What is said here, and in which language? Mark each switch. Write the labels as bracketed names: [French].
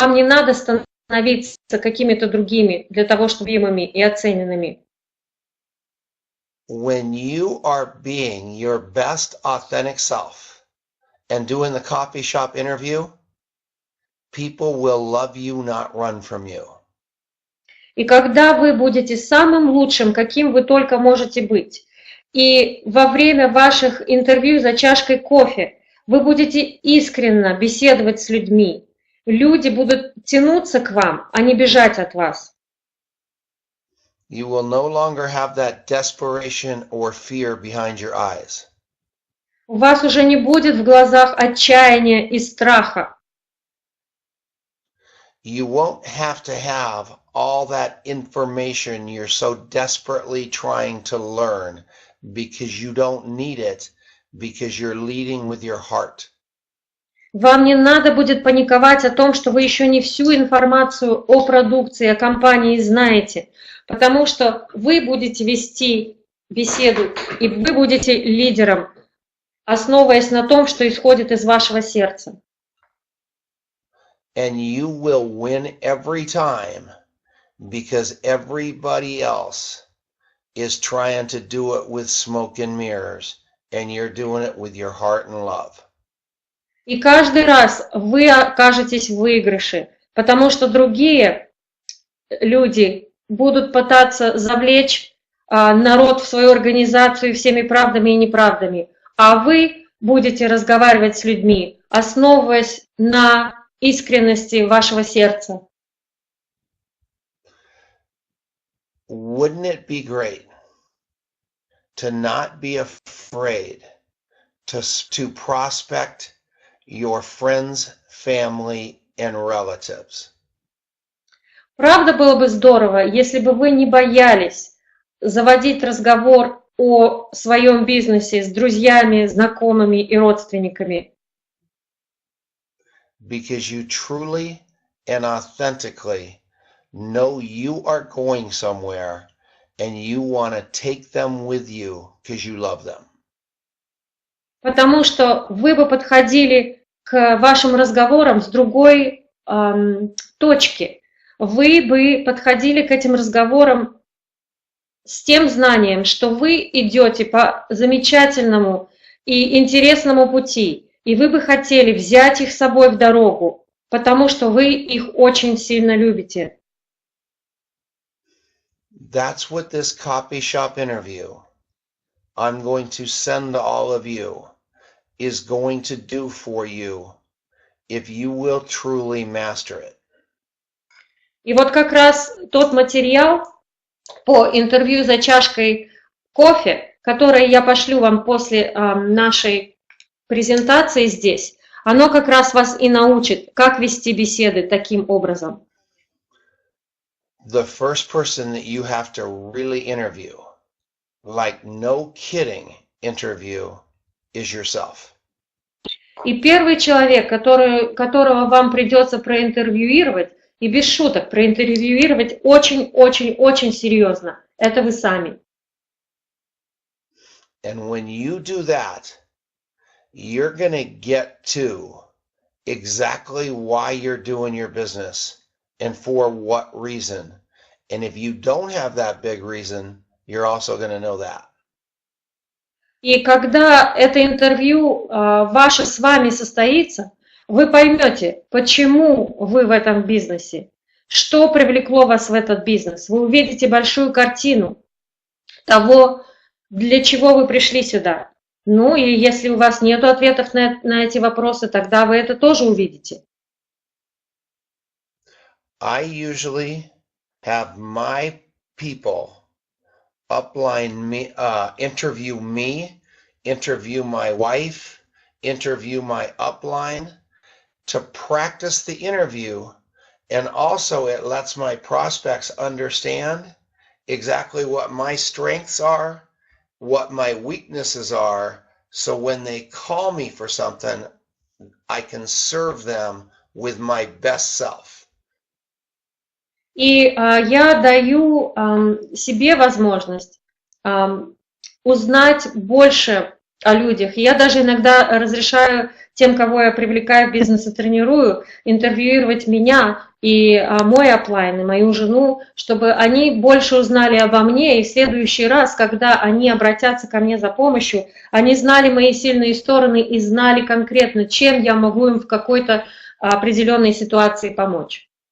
[Russian] Вам не надо становиться какими-то другими для того, чтобы любимыми и оцененными. [English] When you are being your best authentic self and doing the coffee shop interview, people will love you, not run from you. [Russian] И когда вы будете самым лучшим, каким вы только можете быть, и во время ваших интервью за чашкой кофе вы будете искренне беседовать с людьми, люди будут тянуться к вам, а не бежать от вас. [English] You will no longer have that desperation or fear behind your eyes. [Russian] У вас уже не будет в глазах отчаяния и страха. [English] You won't have to have all that information you're so desperately trying to learn because you don't need it, because you're leading with your heart. [Russian] Вам не надо будет паниковать о том, что вы еще не всю информацию о продукции, о компании знаете, потому что вы будете вести беседу, и вы будете лидером, основываясь на том, что исходит из вашего сердца. [English] And you will win every time because everybody else is trying to do it with smoke and mirrors, and you're doing it with your heart and love. [Russian] И каждый раз вы окажетесь в выигрыше, потому что другие люди будут пытаться завлечь народ в свою организацию всеми правдами и неправдами, а вы будете разговаривать с людьми, основываясь на искренности вашего сердца. [English] Wouldn't it be great to not be afraid to prospect your friends, family, and relatives? [Russian] Правда, было бы здорово, если бы вы не боялись заводить разговор о своем бизнесе с друзьями, знакомыми и родственниками. [English] Because you truly and authentically know you are going somewhere and you want to take them with you because you love them. [Russian] Потому что вы бы подходили к вашим разговорам с другой точки. Вы бы подходили к этим разговорам с тем знанием, что вы идете по замечательному и интересному пути, и вы бы хотели взять их с собой в дорогу, потому что вы их очень сильно любите. [English] That's what this copy shop interview I'm going to send to all of you is going to do for you if you will truly master it. [Russian] И вот как раз тот материал по интервью за чашкой кофе, который я пошлю вам после нашей презентации здесь, оно как раз вас и научит, как вести беседы таким образом. [English] The first person that you have to really interview, like no kidding interview, is yourself. [Russian] И первый человек, которого вам придется проинтервьюировать, и без шуток проинтервьюировать очень-очень-очень серьезно, это вы сами. [English] And when you do that, you're going to get to exactly why you're doing your business and for what reason. And if you don't have that big reason, you're also going to know that. [Russian] И когда это интервью ваше с вами состоится, вы поймете, почему вы в этом бизнесе, что привлекло вас в этот бизнес. Вы увидите большую картину того, для чего вы пришли сюда. Ну и если у вас нет ответов на эти вопросы, тогда вы это тоже увидите. [English] I usually have my people upline me, interview me, interview my wife, interview my upline to practice the interview. And also it lets my prospects understand exactly what my strengths are, what my weaknesses are. So when they call me for something, I can serve them with my best self. [Russian] И я даю себе возможность узнать больше о людях. Я даже иногда разрешаю тем, кого я привлекаю в бизнес и тренирую, интервьюировать меня и мой аплайн, и мою жену, чтобы они больше узнали обо мне, и в следующий раз, когда они обратятся ко мне за помощью, они знали мои сильные стороны и знали конкретно, чем я могу им в какой-то определенной ситуации помочь.